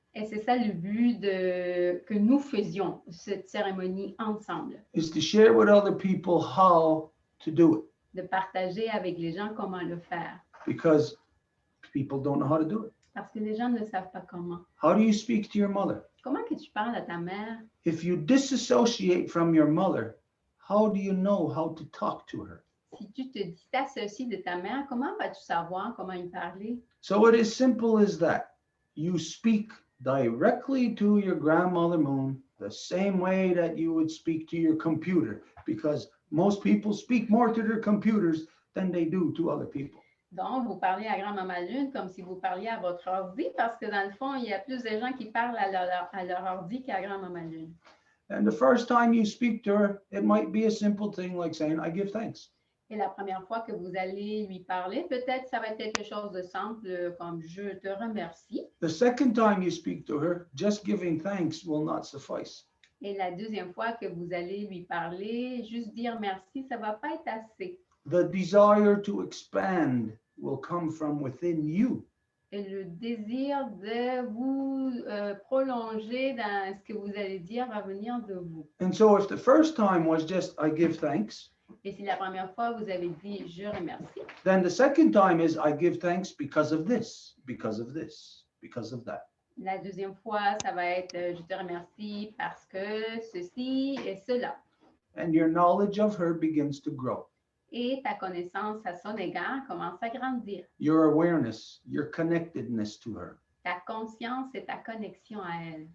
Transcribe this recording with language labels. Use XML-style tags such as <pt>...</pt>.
<fr>Et c'est ça le but que nous faisions cette cérémonie ensemble.</fr> <en>Is to share with other people how to do it.</en> <fr>De partager avec les gens comment le faire.</fr> <en>Because people don't know how to do it.</en> <fr>Parce que les gens ne savent pas comment.</fr> <en>How do you speak to your mother?</en> <fr>Comment que tu parles à ta mère?</fr> <en>If you disassociate from your mother, how do you know how to talk to her?</en> <fr>Si tu te dissocies de ta mère, comment vas-tu savoir comment y parler?</fr> <en>So it is simple as that. You speak directly to your grandmother moon the same way that you would speak to your computer, because most people speak more to their computers than they do to other people.</en> <fr>Donc, vous parlez à grand-maman Lune comme si vous parliez à votre ordi, parce que dans le fond, il y a plus de gens qui parlent à leur ordi qu'à grand-maman Lune.</fr> <en>And the first time you speak to her, it might be a simple thing like saying, I give thanks.</en> <fr>Et la première fois que vous allez lui parler, peut-être ça va être quelque chose de simple comme je te remercie.</fr> <en>The second time you speak to her, just giving thanks will not suffice.</en> <fr>Et la deuxième fois que vous allez lui parler, juste dire merci, ça ne va pas être assez.</fr> <en>The desire to expand will come from within you.</en> <fr>Et le désir de vous prolonger dans ce que vous allez dire va venir de vous.</fr> <en>And so if the first time was just I give thanks,</en> <fr>Et si la première fois vous avez dit je remercie,</fr> <en>then the second time is I give thanks because of this, because of this, because of that.</en> <fr>la deuxième fois, ça va être je te remercie parce que ceci et cela.</fr> <en>And your knowledge of her begins to grow.</en> <fr>Et ta connaissance à son égard commence à grandir.</fr> <en>Your awareness, your connectedness to her.</en> <fr>Ta conscience et ta connexion à elle.</fr>